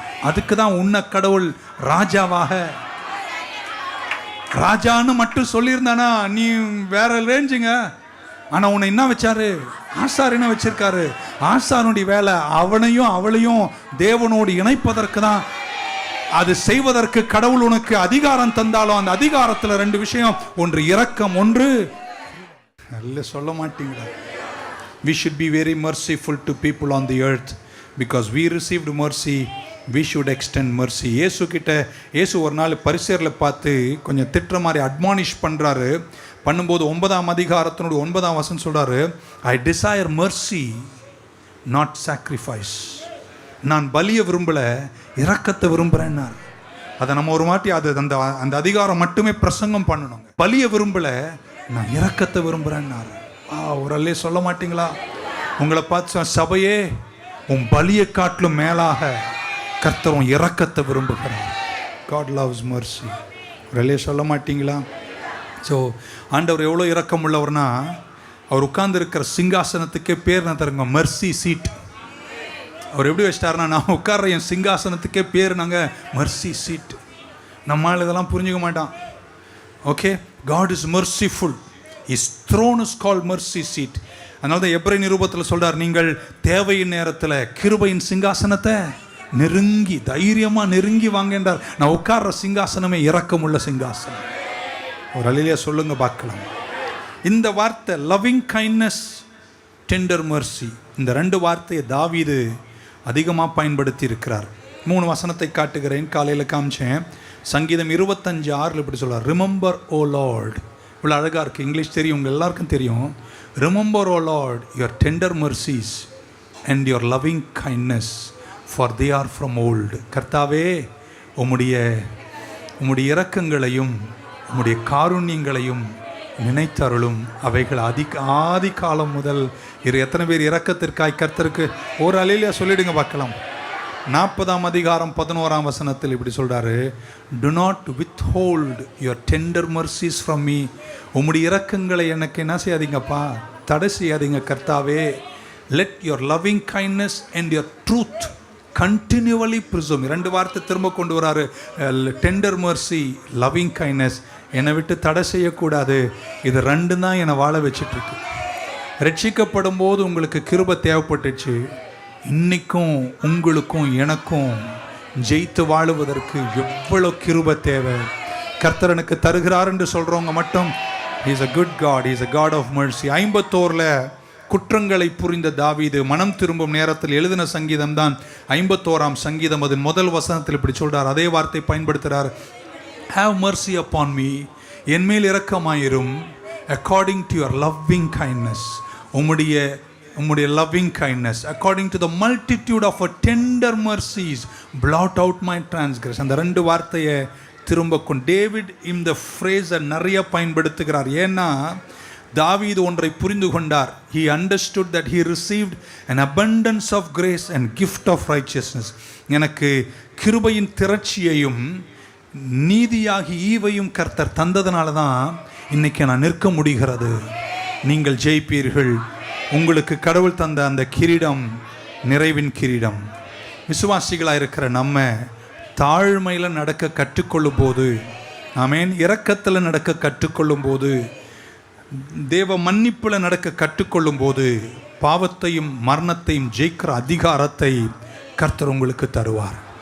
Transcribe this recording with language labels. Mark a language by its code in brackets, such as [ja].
[ta] அதுக்கு தான் உன்னை கடவுள் ராஜாவாக, ராஜான்னு மட்டும் சொல்லியிருந்தானா நீ வேற ரேஞ்சுங்க. ஆனால் உன்னை என்ன வச்சாரு? ஆசாரியனை வச்சிருக்காரு. ஆசாரனுடைய வேலை அவனையும் அவளையும் தேவனோடு இணைப்பதற்கு தான். அது செய்வதற்கு கடவுள் உனக்கு அதிகாரம் தந்தாலும் அந்த அதிகாரத்தில் ரெண்டு விஷயம். ஒன்று இரக்கம், ஒன்று நல்ல சொல்ல மாட்டீங்களா? [en] We should be very merciful to people on the earth because we received mercy. We should extend mercy. [ta] இயேசு ஒரு நாள் பரிசேயர்களை பார்த்து கொஞ்சம் திட்டுற மாதிரி அட்மானிஷ் பண்ணுறாரு. பண்ணும்போது 9ஆம் அதிகாரத்தினுடைய 9ஆம் வசனம் சொல்கிறாரு, [en] I desire mercy not sacrifice. [ta] நான் பலியை விரும்பலை, இரக்கத்தை விரும்புகிறேன்னார். அதை நம்ம ஒரு மாட்டி அது அந்த அந்த அதிகாரம் மட்டுமே பிரசங்கம் பண்ணணும். பலியை விரும்பலை, நான் இரக்கத்தை விரும்புகிறேன்னார். ஒரு அல்லே சொல்ல மாட்டீங்களா? உங்களை பார்த்து சபையே, உன் பலியை காட்டிலும் மேலாக கர்த்தர் உன் இரக்கத்தை விரும்புகிறார். [en] God loves mercy. [ta] ஒரு அல்லே சொல்ல மாட்டீங்களா? ஸோ ஆண்டவர் எவ்வளோ இரக்கம் உள்ளவர்னா, அவர் உட்கார்ந்து இருக்கிற சிங்காசனத்துக்கே பேர் நான் தருங்க, மர்சி சீட். அவர் எப்படி வச்சிட்டாருன்னா, நான் உட்கார்ற என் சிங்காசனத்துக்கே பேர் நாங்கள் மர்சி சீட். நம்மளால் இதெல்லாம் புரிஞ்சுக்க மாட்டான். [en] Okay, God is merciful. His throne is called mercy seat. [ta] அதனால தான் எபிரேய நிருபத்தில் சொல்றார், நீங்கள் தேவையின் நேரத்தில் கிருபையின் சிங்காசனத்தை நெருங்கி தைரியமாக நெருங்கி வாங்க என்றார். நான் உட்கார்ற சிங்காசனமே இரக்கமுள்ள சிங்காசனம். ஒரு அல்லேலூயா சொல்லுங்க பார்க்கலாம். இந்த வார்த்தை லவ்விங் கைண்ட்னஸ், டெண்டர் மர்சி, இந்த ரெண்டு வார்த்தையை தாவீது அதிகமாக பயன்படுத்தி இருக்கிறார். 3 வசனத்தை காட்டுகிறேன். காலையில் காமிச்சேன். சங்கீதம் 25:6 இப்படி சொல்றார், ரிமெம்பர் ஓ லார்ட். இவ்வளோ அழகாக இருக்குது. இங்கிலீஷ் தெரியும், உங்கள் எல்லாருக்கும் தெரியும். [en] Remember O Lord your tender mercies and your loving kindness for they are from old. [ta] கர்த்தாவே, உம்முடைய இரக்கங்களையும் உம்முடைய காருண்யங்களையும் நினைத்தருளும். அவைகள் ஆதி காலம் முதல் எத்தனை பேர் இரக்கத்திற்காய் கர்த்தருக்கு ஒரு அல்லேலூயா சொல்லிடுங்க பார்க்கலாம். 40ஆம் அதிகாரம் 11ஆம் வசனத்தில் இப்படி சொல்றாரு, [en] do not withhold your tender mercies from me. [ta] உம்முடைய இரக்கங்களை எனக்கு என்ன செய்யாதீங்கப்பா, தடை செய்யாதீங்க கர்த்தாவே. [en] let your loving kindness and your truth continually preserve. [ta] 2 வார்த்தை திரும்ப கொண்டு வராரு. [en] Tender mercy, loving kindness. [ta] என்னை விட்டு தடை செய்யக்கூடாது. இது 2 தான் என்னை வாழ வச்சிட்ருக்கு. ரட்சிக்கப்படும் போது உங்களுக்கு கிருபை தேவைப்பட்டுச்சு. இன்னைக்கும் உங்களுக்கும் எனக்கும் ஜெயித்து வாழுவதற்கு எவ்வளோ கிருபை தேவை. கர்த்தர் எனக்கு தருகிறார் என்று சொல்கிறவங்க மட்டும், [en] He is a good God, He is a God of mercy. [ta] 51 குற்றங்களை புரிந்த தாவீது மனம் திரும்பும் நேரத்தில் எழுதின சங்கீதம் தான் 51ஆம் சங்கீதம். அதன் முதல் வசனத்தில் இப்படி சொல்றார், அதே வார்த்தை பயன்படுத்துகிறார். [en] Have mercy upon me, [ta] என் மேல் இரக்கமாயிரும், [en] according to your loving kindness, உம்முடைய loving kindness, according to the multitude of your tender mercies, blot out my transgression. [ta] அந்த 2 வார்த்தையை திரும்ப கொண்டு டேவிட் இந்த ஃப்ரேஸை நிறைய பயன்படுத்துகிறார். ஏன்னா தாவீது ஒன்றை புரிந்து கொண்டார். [en] He understood that he received an abundance of grace and gift of righteousness. [ta] எனக்கு கிருபையின் திரட்சியையும் நீதியாகி ஈவையும் கர்த்தர் தந்ததுனால தான் இன்னைக்கு நான் நிற்க முடிகிறது. நீங்கள் ஜெயிப்பீர்கள். உங்களுக்கு கடவுள் தந்த அந்த கிரீடம் நிறைவின் கிரீடம். விசுவாசிகளாக இருக்கிற நம்ம தாழ்மையில் நடக்க கற்றுக்கொள்ளும் போது, ஆமென், இரக்கத்தில் நடக்க கற்றுக்கொள்ளும் போது, தேவ மன்னிப்பில் நடக்க கற்றுக்கொள்ளும் போது, பாவத்தையும் மரணத்தையும் ஜெயிக்கிற அதிகாரத்தை கர்த்தர் உங்களுக்கு தருவார்.